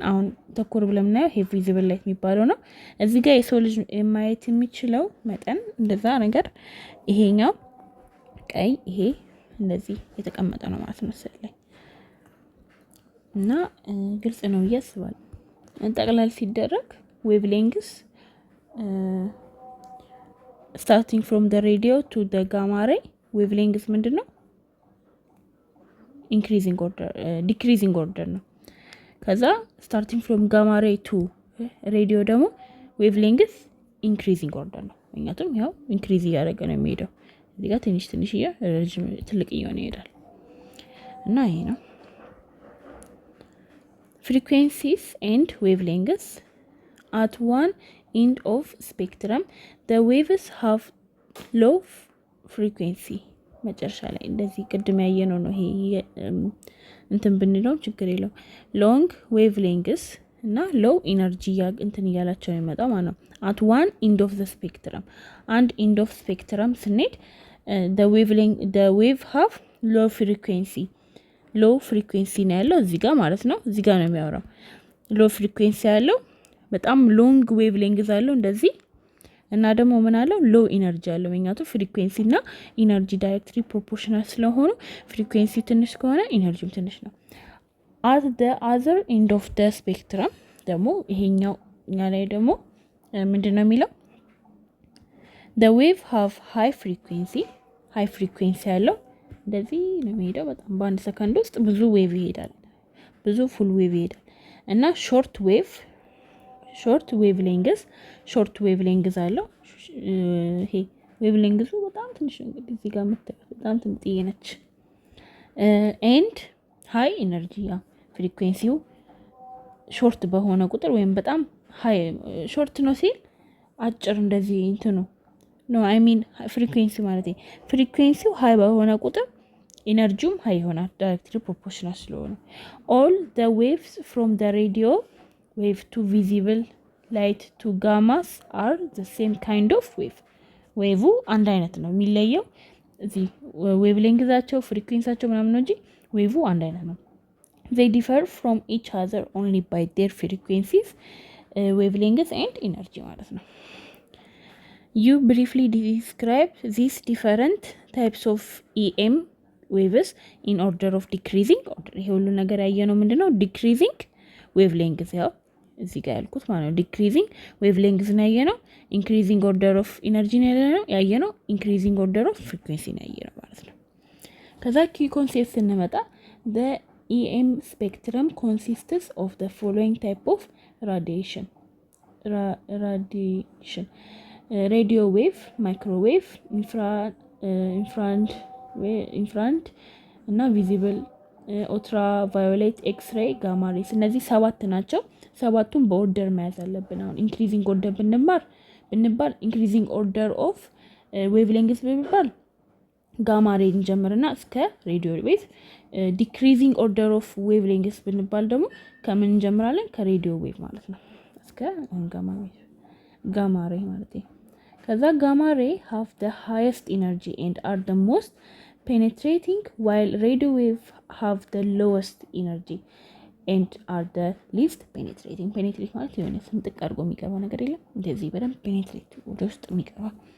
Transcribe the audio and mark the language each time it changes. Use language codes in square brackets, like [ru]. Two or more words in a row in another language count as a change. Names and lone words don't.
[am] አሁን ተኮር ብለን የምናየው ይሄ [en] visible light [am] የሚባለው ነው። እዚህ ጋር የሰው ልጅ ማየት የሚችለው መጠን እንደዛ ነገር ይሄኛው ቀይ ይሄ እንደዚህ የተቀመጠ ነው ማለት ነው ስዕል ላይ እና ግልጽ ነው ብዬ አስባለሁ። ጠቅላላ ሲደረግ [en] wave lengths starting from the radio to the gamma ray wave lengths [am] ምንድነው? [en] increasing order decreasing order [am] ነው። ከዛ [en] starting from gamma ray to radio [am] ደግሞ [en] wave lengths increasing order [am] ነው። ምክንያቱም ያው ኢንክሪዝ እያደረገ ነው የሚሄደው። እዚህ ጋር ትንሽ ረጅም ትልቅ እየሆነ ይሄዳል እና ይሄ ነው [en] frequencies and wavelengths. At one end of spectrum the waves have low frequency [am] መጨረሻ ላይ እንደዚህ ቅድም ያየነው ነው። ይሄ እንትን ብንለው ችግር የለው [en] long wavelengths እና low energy [am] እያላቸው ነው የሚመጣው ማለት ነው። [en] at one end of the spectrum and end of spectrum ስንሄድ the wave have low frequency [am] ነው ያለው እዚህ ጋር ማለት ነው። እዚህ ጋር ነው የሚያወራው [en] low frequency [am] ያለው በጣም [en] long wave length [am] አለው እንደዚህ እና ደግሞ ምን አለው [en] low energy [am] አለው። ምክንያቱም ፍሪኩዌንሲ እና ኢነርጂ [en] directly proportional [am] ስለሆኑ ፍሪኩዌንሲ ትንሽ ከሆነ ኢነርጂም ትንሽ ነው። [en] at the other end of the spectrum [am] ደግሞ ይሄኛው እኛ ላይ ደግሞ ምንድነው የሚለው [en] the wave have high frequency [am] ያለው እንደዚህ ነው የሚሄደው። በጣም በአንድ ሰከንድ ውስጥ ብዙ ዌቭ ይሄዳል፣ ብዙ [en] full wave [am] ይሄዳል እና ሾርት [en] wave length [am] አለው። ይሄ ዌቭ ሌንግዙ በጣም ትንሽ ነው እንግዲህ እዚህ ጋር የምታዩት በጣም ትንጥዬ ነች። [en] and high energy [am] ፍሪኩዌንሲው ሾርት በሆነ ቁጥር ወይም በጣም [en] high short [am] ነው ሲል አጭር እንደዚህ እንትኑ ነው [en] I mean [am] ፍሪኩዌንሲ ማለት ነው። ፍሪኩዌንሲው ሃይ በሆነ ቁጥር ኢነርጂውም ሃይ ይሆናል [en] directly proportional [am] ስለሆነ። all [en] the waves from the radio wave to visible light to gammas are the same kind of wave [am] ዌቭ አንድ አይነት ነው። የሚለየው እዚህ ዌቭ ሌንግዛቸው ፍሪኩዌንሲያቸው ምናምን ነው እንጂ ዌቭ አንድ አይነት ነው። [en] they differ from each other only by their frequencies wavelengths and energy ማለት ነው። you briefly describe these different types of EM waves in order of decreasing order። [am] ይሄ ሁሉ ነገር ያየነው ምንድነው [en] decreasing wavelengths [am] ያው እዚህ ጋር ያልኩት ማለት ነው። [en] decreasing wavelengths [am] ነው ያየነው። [en] increasing order of energy [am] ነው ያየነው። [en] increasing order of frequency [am] ነው ያየነው ማለት ነው። [en] ከዛ key concepts ስንመጣ the EM spectrum consists of the following type of radiation radio wave, microwave, infrared እና visible ultraviolet x-ray gamma rays [am] እነዚህ 7 ናቸው። 7ቱን በኦርደር መያዝ አለብን። አሁን [en] increasing order ብንባል increasing order of wave length ብንባል gamma ray [am] እንጀምርና እስከ [en] radio wave decreasing order of wave lengths [am] ብንባል ደግሞ ከምን እንጀምራለን? ከሬዲዮ ዌቭ ማለት ነው እስከ ጋማ ሬ ማለት ነው። ከዛ [en] gamma ray have the highest energy and are the most penetrating while radio wave have the lowest energy and are the least penetrating። [am] ፔኔትሬት ማለት የሆነ ስንጥቅ አድርጎ የሚገባ ነገር የለም እንደዚህ በደንብ ፔኔትሬት ወደ ውስጥ የሚገባ